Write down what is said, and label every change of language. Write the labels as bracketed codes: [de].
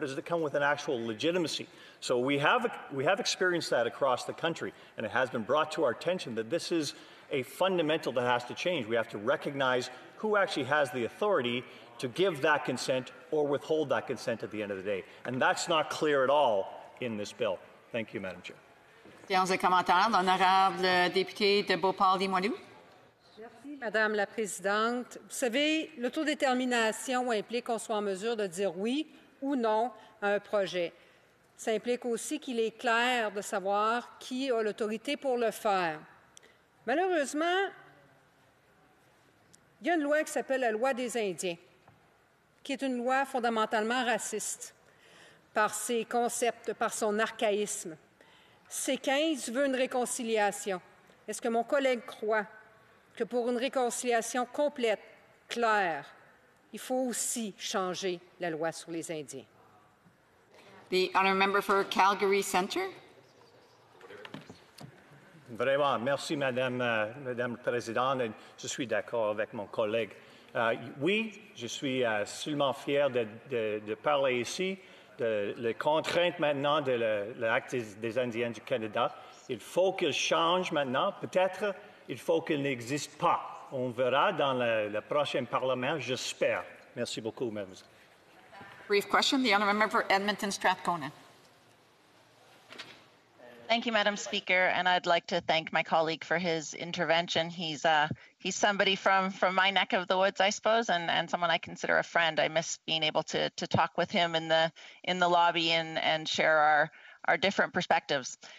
[en] Does it come with an actual legitimacy? So we have experienced that across the country, and it has been brought to our attention that this is a fundamental that has to change. We have to recognize who actually has the authority to give that consent or withhold that consent at the end of the day. And that's not clear at all in this bill. Thank you, Madam Chair. [fr] Séance de commentaires, l'honorable député de Beauport-Limoilou. Merci, Madame la Présidente. Vous savez, l'autodétermination implique qu'on soit en mesure de dire oui ou non à un projet. Ça implique aussi qu'il est clair de savoir qui a l'autorité pour le faire. Malheureusement, il y a une loi qui s'appelle la loi des Indiens, qui est une loi fondamentalement raciste par ses concepts, par son archaïsme. C-15 veut une réconciliation. Est-ce que mon collègue croit que pour une réconciliation complète, claire, il faut aussi changer la loi sur les Indiens? [en] The honourable member for Calgary Centre. [fr] Vraiment, merci Madame la Présidente. Je suis d'accord avec mon collègue. Oui, je suis seulement fier de parler ici de les contraintes maintenant de l'Acte des Indiens du Canada. Il faut qu'il change maintenant. Peut-être il faut qu'il n'existe pas. On verra dans le prochain Parlement, j'espère. Merci beaucoup, Madame. [en] Brief question. The honourable member for Edmonton Strathcona. Thank you, Madam Speaker, and I'd like to thank my colleague for his intervention. He's somebody from my neck of the woods, I suppose, and someone I consider a friend. I miss being able to talk with him in the lobby and share our different perspectives.